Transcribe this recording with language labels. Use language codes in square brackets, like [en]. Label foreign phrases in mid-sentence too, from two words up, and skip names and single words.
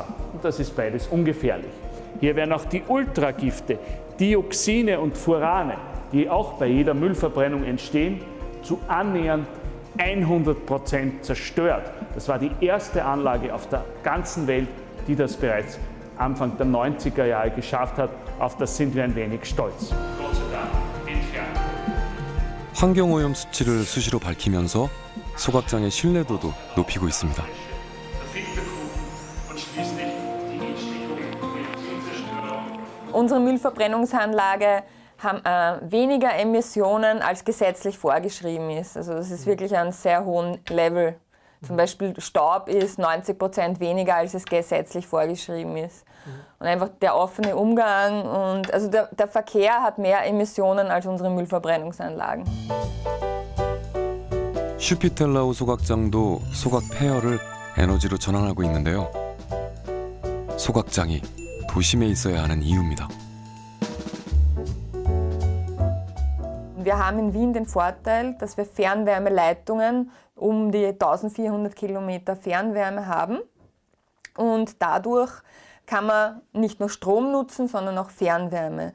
[de] Und das ist beides ungefährlich. Hier werden auch die Ultragifte, Dioxine und Furane, die auch bei jeder Müllverbrennung entstehen, zu annähernd 100% zerstört. Das war die erste Anlage auf der ganzen Welt, die das bereits Anfang der 90er Jahre geschafft hat. Auf das sind wir ein wenig stolz. Gott sei Dank entfernt. [ko] 환경오염 수치를 수시로 밝히면서 소각장의 신뢰도도 높이고 있습니다. [de] Unsere Müllverbrennungsanlage haben weniger Emissionen als gesetzlich vorgeschrieben ist. Also das ist wirklich ein sehr hohen Level. Zum Beispiel Staub ist 90% weniger, als es gesetzlich vorgeschrieben ist. Und einfach der offene Umgang und also der Verkehr hat mehr Emissionen als unsere Müllverbrennungsanlagen. [ko] 슈피텔라우 소각장도 소각 폐열을 에너지로 전환하고 있는데요. 소각장이 도심에 있어야 하는 이유입니다. [de] Wir haben in Wien den Vorteil, dass wir Fernwärmeleitungen um die 1400 Kilometer Fernwärme haben. Und dadurch kann man nicht nur Strom nutzen, sondern auch Fernwärme.